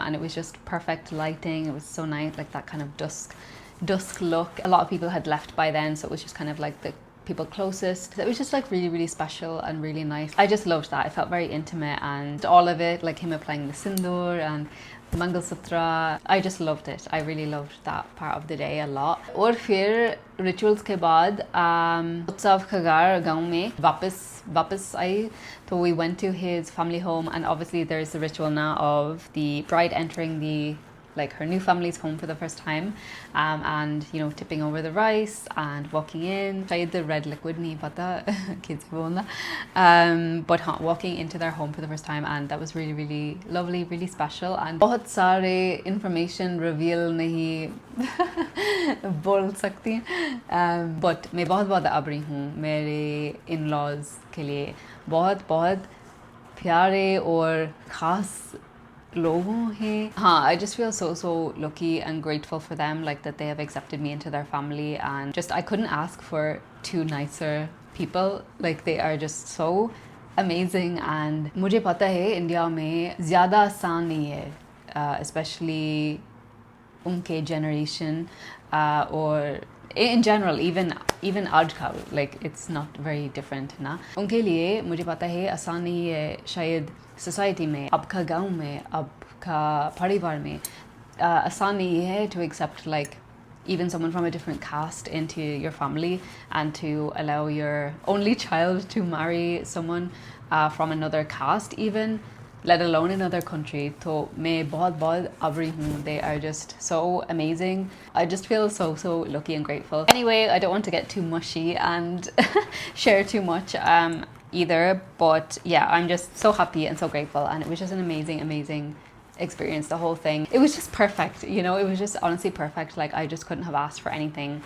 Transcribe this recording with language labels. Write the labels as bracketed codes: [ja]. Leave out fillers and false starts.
[en] and it was just perfect lighting. It was so nice, like that kind of dusk look. A lot of people had left by then, so it was just kind of like the people closest. It was just like really, really special and really nice. I just loved that. I felt very intimate, and all of it, like him applying the sindoor and Mangal Sutra. I just loved it. I really loved that part of the day a lot. [hi] और फिर rituals के बाद उत्सव खगार गांव में वापस आई. [en] So we went to his family home, and obviously there's the ritual now of the bride entering the like her new family's home for the first time, and you know, tipping over the rice and walking in. Shayad the red liquid nahi pata kids bolna, but walking into their home for the first time, and that was really, really lovely, really special. [hi] And बहुत सारे information reveal नहीं बोल सकती, but मैं बहुत आभारी हूँ मेरे in-laws के लिए. बहुत प्यारे और खास लोगों हैं. [en] I just feel so lucky and grateful for them, like that they have accepted me into their family, and just I couldn't ask for two nicer people. Like they are just so amazing, and मुझे पता है India में ज़्यादा आसान नहीं है, especially उनके generation, or in general, even आजकल, like it's not very different ना. उनके लिए मुझे पता है आसान नहीं है शायद society में, आपका गांव में, आपका परिवार में आसान नहीं है to accept like even someone from a different caste into your family, and to allow your only child to marry someone from another caste even, let alone another country. [hi] So मैं बहुत आभारी हूँ. [en] They are just so amazing. I just feel so lucky and grateful. Anyway, I don't want to get too mushy and share too much either, but yeah, I'm just so happy and so grateful, and it was just an amazing experience, the whole thing. It was just perfect, you know, it was just honestly perfect. Like I just couldn't have asked for anything.